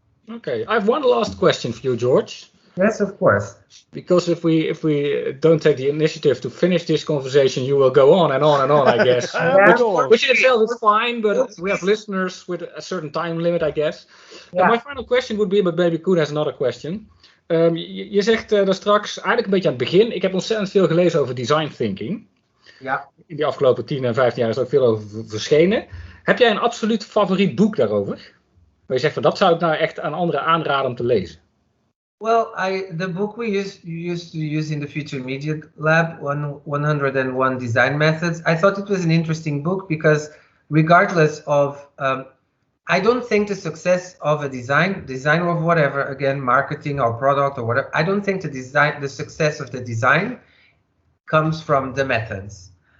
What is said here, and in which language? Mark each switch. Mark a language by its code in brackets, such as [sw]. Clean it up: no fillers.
[en] Okay, I have one last question for you, George. Yes, of course. Because if we don't take the initiative to finish this conversation, you will go on and on and on, I guess. Which in itself is fine, but we have listeners with a certain time limit, I guess. Yeah. My final question would be, but maybe Coen has another question. [nl] Je zegt daar straks, eigenlijk een beetje aan het begin, ik heb ontzettend veel gelezen over design thinking. Ja. In de afgelopen 10 en 15 jaar is er ook veel over verschenen. Heb jij een absoluut favoriet boek daarover? Waar je zegt, van dat zou ik nou echt aan anderen aanraden om te lezen. [en] Well, the book we used to use in the Future Media Lab, 101 Design Methods, I thought it was an interesting book because regardless of, I don't think the success of a design of whatever, again, marketing or product or whatever, I don't think the success of the design comes from the methods.